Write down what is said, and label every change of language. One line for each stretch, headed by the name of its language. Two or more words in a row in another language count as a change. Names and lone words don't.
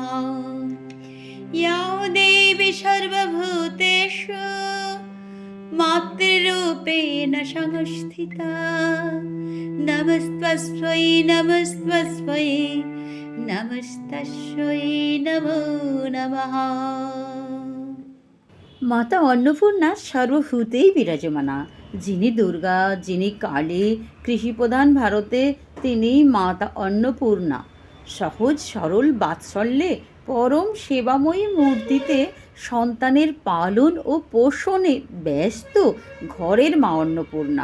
Sanskrit: या देवी सर्वभूतेषु मातृरूपेण संस्थिता नमस्तस्मै नमस्तस्मै नमस्तस्यै नमो नमः।
Bangla: মাতা অন্নপূর্ণা সর্বভূতেই বিরাজমানা। যিনি দুর্গা, যিনি কালী, কৃষিপ্রধান ভারতে তিনি মাতা অন্নপূর্ণা। সহজ সরল বাৎসল্যে পরম সেবাময়ী মূর্তিতে সন্তানের পালন ও পোষণে ব্যস্ত ঘরের মা অন্নপূর্ণা।